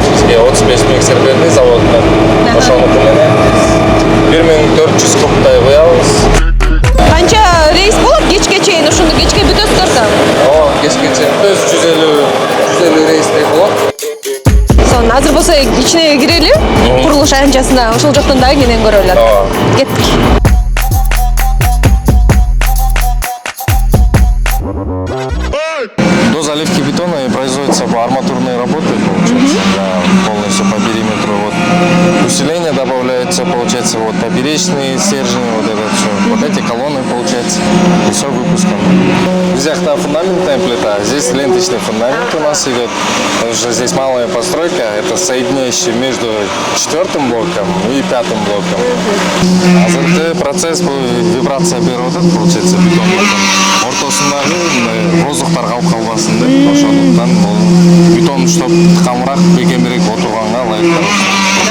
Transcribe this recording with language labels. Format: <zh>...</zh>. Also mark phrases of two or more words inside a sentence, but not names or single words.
<ky>Бизге 35 миксер берди заводдон. Ошонуку менен 1400 кубтай куябыз. Канча рейс болот кечке чейин? Ошону кечке бүтөсүздөр да? Ооба, кечке чейин 150 рейстей болот. Азыр болсо ичине кирели, курулуш аянтчасына, ошол жактан дагы кенен көрөлү. Кеттик.</ky> <ru>До заливки бетона производятся арматурные работы, получается, полностью по периметру. Вот. Усиление добавляется, получается, вот поперечные стержни, вот это все. Вот эти колонны, получается, и все выпуском. Нельзя фундаментная плита, здесь ленточный фундамент у нас идет. Потому что здесь малая постройка, это соединяющий между 4-м блоком и 5-м блоком. А за процесс вибрация берет, получается, бетон.</ru> <ky>Ортосындагы воздухтар калып калбасын деп, ошондуктан бул бетон уштап камыраак, бекемирээк отурганга ылайыктуу.</ky>